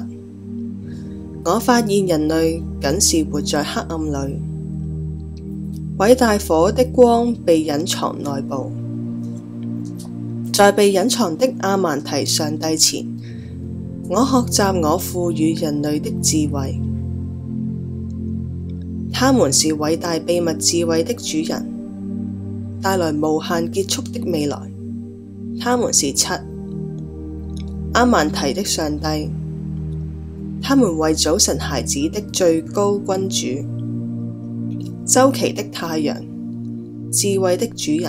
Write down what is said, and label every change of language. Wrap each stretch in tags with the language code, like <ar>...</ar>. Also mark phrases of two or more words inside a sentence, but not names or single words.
<zh>我發現人類僅是活在黑暗裏，偉大火的光被隱藏內部。在被隱藏的阿曼提上帝前，我學習我賦予人類的智慧。他們是偉大秘密智慧的主人，帶來無限結束的未來。他們是七，阿曼提的上帝。他們為早晨孩子的最高君主，周期的太陽，智慧的主人。</zh>